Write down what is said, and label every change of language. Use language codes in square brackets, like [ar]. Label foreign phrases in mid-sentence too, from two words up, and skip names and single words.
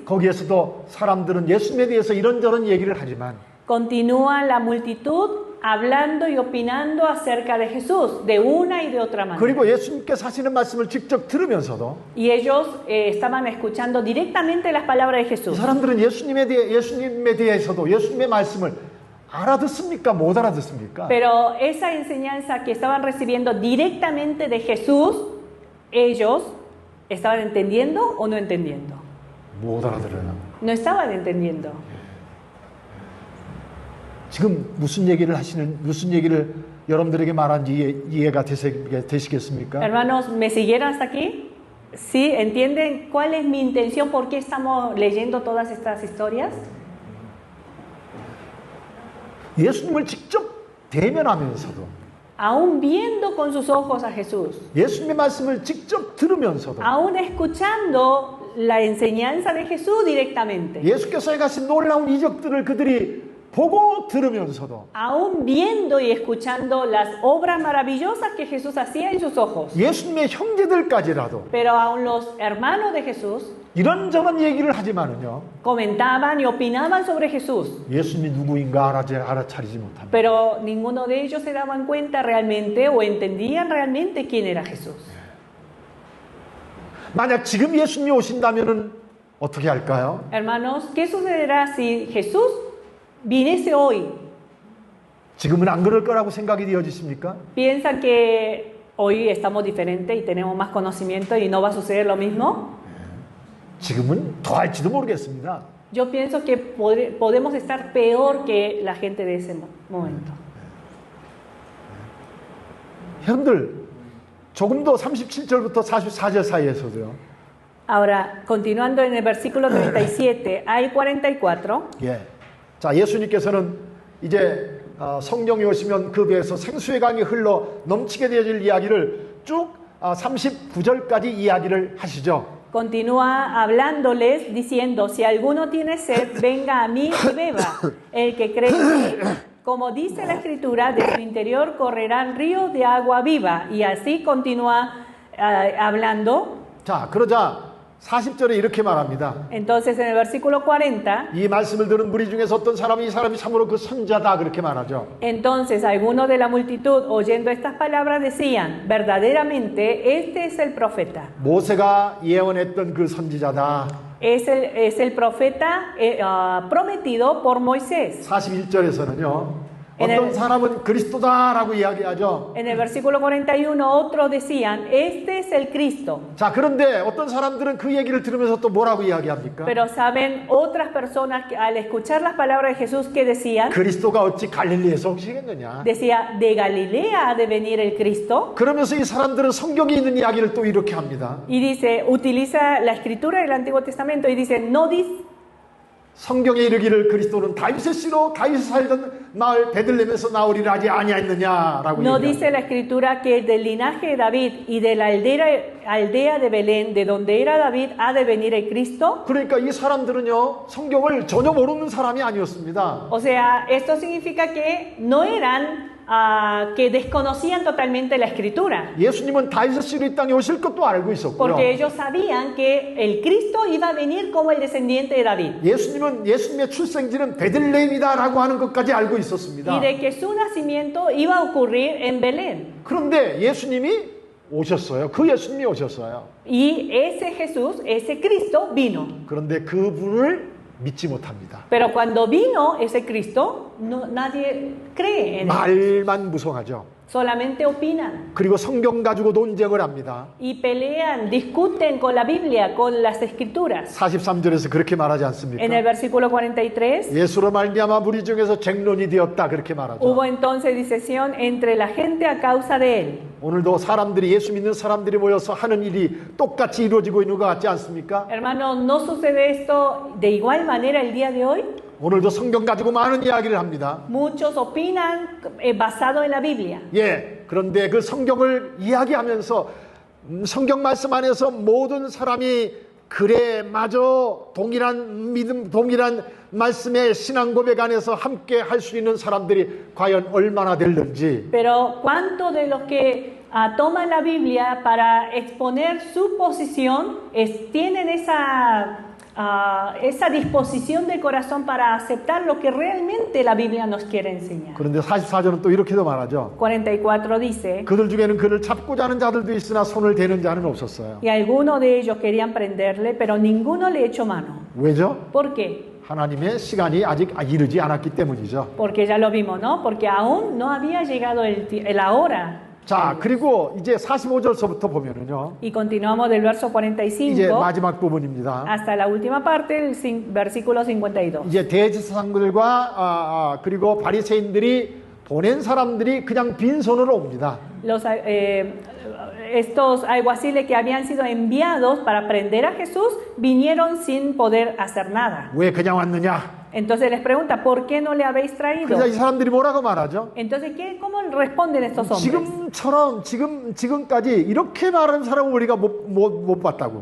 [ko] 거기에서도 사람들은 예수님에 대해서 이런저런 얘기를 하지만 [es] continúa la multitud hablando y opinando acerca de Jesús de una y de otra manera. [ko] 그리고 예수님께서 하시는 말씀을 직접 들으면서도 [es] Y ellos estaban escuchando directamente las palabras de [ko] 이 [es] Jesús. [ko] 사람들은 예수님에 대해서도 예수님의 말씀을 알아듣습니까? 못 알아듣습니까? [es] Pero esa enseñanza que estaban recibiendo directamente de Jesús, ellos estaban entendiendo o no entendiendo. [ko] 못 알아들어요. [es] No estaban entendiendo. [ko] 지금 무슨 얘기를 여러분들에게 말한지 이해가 되시겠습니까? [es] Hermanos, ¿me siguieron hasta aquí? ¿Sí? ¿Entienden cuál es mi intención? ¿Por qué estamos leyendo todas estas historias? [ko] 예수님을 직접 대면하면서도 [es] Aún viendo con sus ojos a Jesús, [ko] 예수님의 말씀을 직접 들으면서도 [es] aún escuchando la enseñanza de Jesús directamente, [ko] 예수께서 행하신 놀라운 이적들을 그들이 보고 들으면서도 [es] aún viendo y escuchando las obras maravillosas que Jesús hacía en sus ojos, [ko] 예수님의 형제들까지라도 [es] pero aún los hermanos de Jesús [ko] 이런저런 얘기를 하지만은요 [es] comentaban y opinaban sobre Jesús, [ko] 예수님이 누구인가 알아차리지 못합니다. [es] pero ninguno de ellos se daban cuenta realmente o entendían realmente quién era Jesús. [ko] 만약 지금 예수님이 오신다면은 어떻게 할까요? [es] Hermanos, ¿qué sucederá si Jesús viniese hoy? [ko] 지금은 안 그럴 거라고 생각이 되어지십니까? [es] ¿Piensan que hoy estamos diferentes y tenemos más conocimiento y no va a suceder lo mismo? [ko] 지금은 더 할지도 모르겠습니다. [es] Yo pienso que podemos estar peor que la gente de ese momento. [ko] 여러분들 조금 더 37절부터 44절 사이에서도요. [es] Ahora, continuando en el versículo 37 al 44, [ko] 예. 자, 예수님께서는 이제 성령이 오시면 그 배에서 생수의 강이 흘러 넘치게 되어질 이야기를 쭉 39절까지 이야기를 하시죠. [es] continúa hablándoles diciendo, si alguno tiene sed, venga a mí y beba. El que cree en mí, como dice la Escritura, de su interior correrán ríos de agua viva. Y así continúa hablando. [ko] 자, 그러자 40절에 이렇게 말합니다. [es] Entonces en el versículo 40, [ko] 이 말씀을 들은 무리 중에서 어떤 사람이 이 사람이 참으로 그 선자다 그렇게 말하죠. [es] entonces algunos de la multitud oyendo estas palabras decían, verdaderamente este es el profeta. [ko] 모세가 예언했던 그 선지자다. [es] Es el profeta prometido por Moisés. [ko] 41절에서는요. [es] En [ko] 어떤 [es] el, [ko] 사람은 그리스도다라고 이야기하죠. [es] en el versículo 41 otros decían, este es el Cristo. [ko] 자, 그런데 어떤 사람들은 그 얘기를 들으면서 또 뭐라고 이야기합니까? [es] Pero saben otras personas que al escuchar las palabras de Jesús que decían, [ko] 그리스도가 어찌 갈릴리에서 오시겠느냐? [es] decía, de Galilea ha de venir el Cristo. [ko] 그러면서 이 사람들은 성경에 있는 이야기를 또 이렇게 합니다. [es] Y dice, utiliza la escritura del Antiguo Testamento y dice, no dice, [ko] 성경에 이르기를 그리스도는 다윗의 씨로 다윗이 살던 마을 베들레헴에서 나오리라 하지 아니하였느냐라고 [es] no [ko] 얘기합니다. [es] dice la escritura que del linaje de David y de la aldea de Belén, de donde era David, ha de venir el Cristo. [ko] 그러니까 이 사람들은요, 성경을 전혀 모르는 사람이 아니었습니다. [es] O sea, esto significa que no eran, que desconocían totalmente la escritura. [ko] 예수님은 다윗의 씨로 이 땅에 오실 것도 알고 있었고요. [es] Porque ellos sabían que el Cristo iba a venir como el descendiente de David. [ko] 예수님의 출생지는 베들레헴이다라고 하는 것까지 알고 있었습니다. [es] Y de que su nacimiento iba a ocurrir en Belén. [ko] 그런데 예수님이 오셨어요. 그 예수님이 오셨어요. [es] Y ese Jesús, ese Cristo vino. [ko] 그런데 그분을 믿지 못합니다. [es] Pero cuando vino ese Cristo, nadie cree en él. [ko] 말만 무성하죠. [es] Solamente opinan [ko] 그리고 성경 가지고 논쟁을 합니다. [es] y pelean, discuten con la Biblia, con las escrituras. [ko] 43절에서 그렇게 말하지 않습니까? [es] En el versículo 43, [ko] 예수로 말미암아 무리 중에서 쟁론이 되었다 그렇게 말하죠. [es] hubo entonces disesión entre la gente a causa de él. [ko] 오늘도 사람들이 예수 믿는 사람들이 모여서 하는 일이 똑같이 이루어지고 있는 것 같지 않습니까? [es] Hermanos, ¿no sucede esto de igual manera el día de hoy? [ko] 오늘도 성경 가지고 많은 이야기를 합니다. [es] Muchos opinan basado en la Biblia. [ko] 예, 그런데 그 성경을 이야기하면서 성경 말씀 안에서 모든 사람이 그래 마저 동일한 믿음, 동일한 말씀의 신앙 고백 안에서 함께 할 수 있는 사람들이 과연 얼마나 될는지. [es] Pero ¿cuántos de los que toman la Biblia para exponer su posición tienen esa disposición del corazón para aceptar lo que realmente la Biblia nos quiere enseñar? [ko] 그런데 44절은 또 이렇게도 말하죠. [es] 44 dice, [ko] 그들 중에는 그를 잡고자 하는 자들도 있으나 손을 대는 자는 없었어요. [es] y algunos de ellos querían prenderle, pero ninguno le echó mano. [ko] 왜죠? [es] ¿Por qué? [ko] 하나님의 시간이 아직 이르지 않았기 때문이죠. [es] Porque ya lo vimos, ¿no? Porque aún no había llegado la hora. [ko] 자, 그리고 이제 45절서부터 보면은요. [es] Y continuamos del verso [ko] 이제 45 마지막 부분입니다. [es] hasta la última parte, el versículo 52. [ko] 이제 대제사장들과 그리고 바리새인들이 보낸 사람들이 그냥 빈손으로 옵니다. [es] Estos alguaciles que habían sido enviados para prender a Jesús vinieron sin poder hacer nada. [ko] 왜 그냥 왔느냐? [es] Entonces les pregunta, ¿por qué no le habéis traído? [ko] 그래서 이 사람들이 뭐라고 말하죠? [es] Entonces, ¿cómo responden estos hombres? [ko] 지금까지 이렇게 말하는 사람은 우리가 못 봤다고.